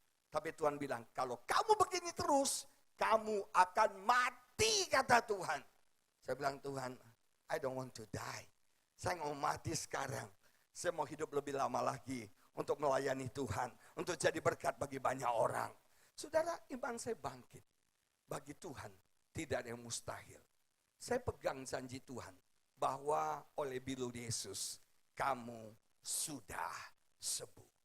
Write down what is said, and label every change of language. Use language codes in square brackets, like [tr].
[id] Tapi Tuhan bilang, kalau kamu begini terus, kamu akan mati, kata Tuhan. Saya bilang, Tuhan, [en] I don't want to die. [id] Saya nggak mau mati sekarang. Saya mau hidup lebih lama lagi untuk melayani Tuhan, untuk jadi berkat bagi banyak orang. Saudara, iman saya bangkit. Bagi Tuhan tidak ada yang mustahil. Saya pegang janji Tuhan bahwa oleh bilu Yesus kamu sudah sembuh.